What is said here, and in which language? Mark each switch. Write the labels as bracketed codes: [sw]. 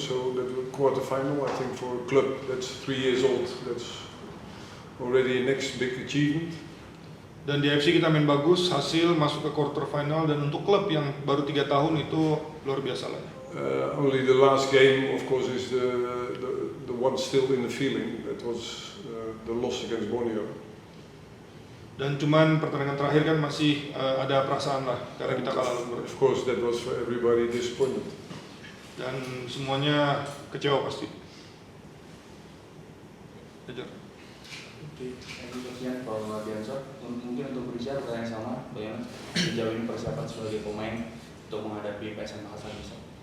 [en] So that was quarter final. I think for a club that's 3 years old, that's already a next big achievement. [id] Dan di AFC kita main bagus, hasil masuk ke quarter final, dan untuk klub yang baru 3 tahun itu luar biasa lah. [en] Only the last game, of course, is the one still in the feeling. That was the loss against Borneo. [id] Dan cuman pertandingan terakhir kan masih ada perasaan lah karena kita kalah. [en] Of course, that was for everybody disappointed. [id] Dan semuanya kecewa pasti. Ajar. Oke, sekian Pak Bianso. Mungkin untuk Krisya pertanyaan sama, bagaimana sejauh ini persiapan sebagai pemain untuk menghadapi PSM Makassar besok?